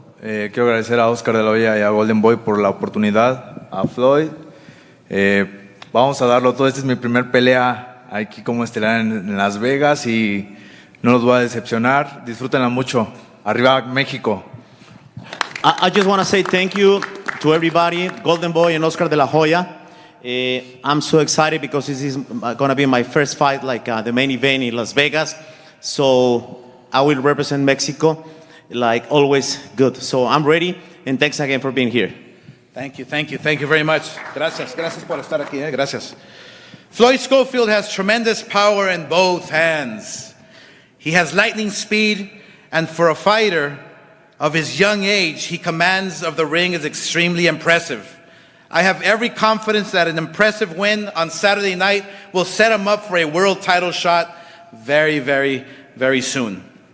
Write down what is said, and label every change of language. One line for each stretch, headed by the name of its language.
Spanish: Quiero agradecer a Oscar de la Hoya y a Golden Boy por la oportunidad, a Floyd. Vamos a darlo todo. Esta es mi primer pelea aquí como estelar en Las Vegas y no los voy a decepcionar. Disfrútenla mucho. Arriba México.
English: I just want to say thank you to everybody, Golden Boy and Oscar de la Hoya. I'm so excited because this is going to be my first fight, like the main event in Las Vegas. So I will represent Mexico, like always good. So I'm ready, and thanks again for being here. Thank you very much.
Spanish: Gracias por estar aquí, gracias.
English: Floyd Schofield has tremendous power in both hands. He has lightning speed, and for a fighter of his young age, he commands of the ring is extremely impressive. I have every confidence that an impressive win on Saturday night will set him up for a world title shot very, very, very soon.